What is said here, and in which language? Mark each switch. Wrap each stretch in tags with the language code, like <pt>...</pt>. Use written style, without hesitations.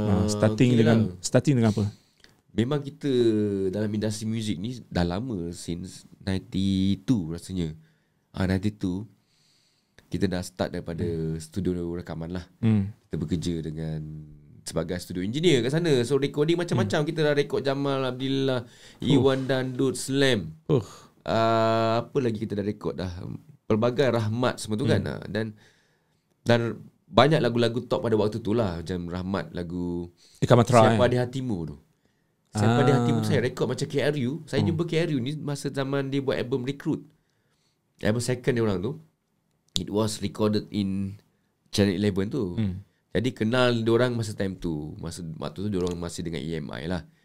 <ms>Starting dengan apa? Memang kita dalam industri muzik ni dah lama,</ms> <en>since 92</en> <ms>rasanya. 92 kita dah start daripada studio rekaman lah. Kita bekerja dengan sebagai studio engineer kat sana. So recording macam-macam. Kita dah record Jamal Abdillah, Iwan Dandut, Slam. Apa lagi kita dah record dah? Pelbagai, Rahmat semua tu kan. Dan banyak lagu-lagu top pada waktu tu lah. Macam Rahmat, lagu Siapa di Hatimu tu. Siapa di Hatimu tu saya record macam KRU. Saya jumpa KRU ni masa zaman dia buat album Recruit. Album second dia orang tu.</ms> <en>It was recorded in Channel 11 tu.</en> <ms>Jadi kenal diorang masa time tu. Masa waktu tu diorang masih dengan EMI lah.</ms>